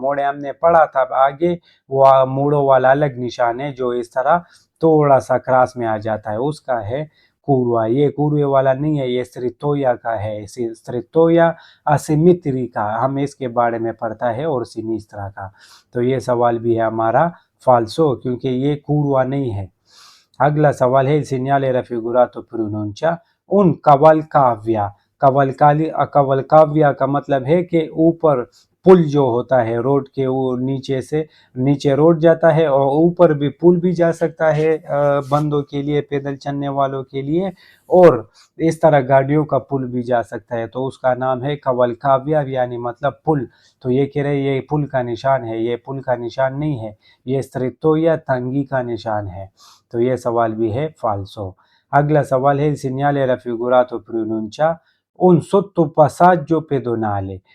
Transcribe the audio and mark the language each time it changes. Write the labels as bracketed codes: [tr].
[hi] मोड़े हमने पढ़ा था आगे, वो मोड़ों वाला अलग निशान है जो इस तरह थोड़ा सा क्रॉस में आ जाता है, उसका है कुरवा। ये कुरवे वाला नहीं है, ये स्त्रितोया का है, स्त्रितोया असिमित्री का हम इसके बारे में पढ़ता है, और सिनिस्त्रा का। तो ये सवाल भी है हमारा फाल्सो, क्योंकि ये कुरवा नहीं है। [it] अगला सवाल है il segnale raffigurato pronuncia un cavalcavia, [hi] कवलकाव्या का मतलब है कि ऊपर पुल जो होता है रोड के, वो नीचे से नीचे रोड जाता है और ऊपर भी पुल भी जा सकता है बंदों के लिए, पैदल चलने वालों के लिए, और इस तरह गाड़ियों का पुल भी जा सकता है, तो उसका नाम है कवलकाव्या, यानी मतलब पुल। तो ये कह रहे ये पुल का निशान है, ये पुल का निशान नहीं है, ये स्त्रित्व या तंगी का निशान है। तो ये सवाल भी है फाल्सो। [it] अगला सवाल है, segnale raffigurato pronuncia un sottopassaggio pedonale।